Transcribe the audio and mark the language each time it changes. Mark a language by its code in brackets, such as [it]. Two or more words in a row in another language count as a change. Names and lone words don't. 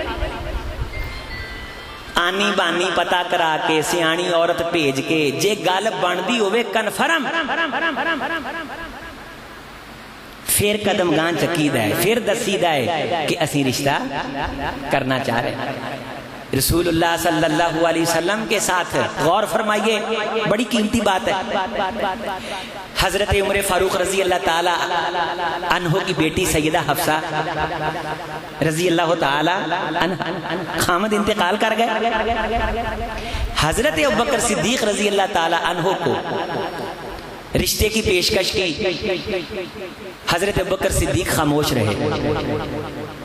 [pa] آنی بانی پتا کرا کے سیانی عورت بھیج کے جے گل بندی ہووے کنفرم، فیر قدم گاں چکیدا ہے، فیر دسیدا ہے کہ اسی رشتہ کرنا چاہ رہے ہیں. [ar] رسول الله صلى الله عليه وسلم [ur] کے ساتھ غور فرمائیے، بڑی قیمتی بات ہے. حضرت عمر فاروق [ar] رضي الله تعالى عنه [ur] کی بیٹی سیدہ حفصہ [ar] رضي الله تعالى خامد [ur] انتقال کر گئے. حضرت ابو بکر صدیق [ar] رضي الله تعالى عنه [ur] کو رشتے کی پیشکش کی، حضرت ابو بکر صدیق خاموش رہے.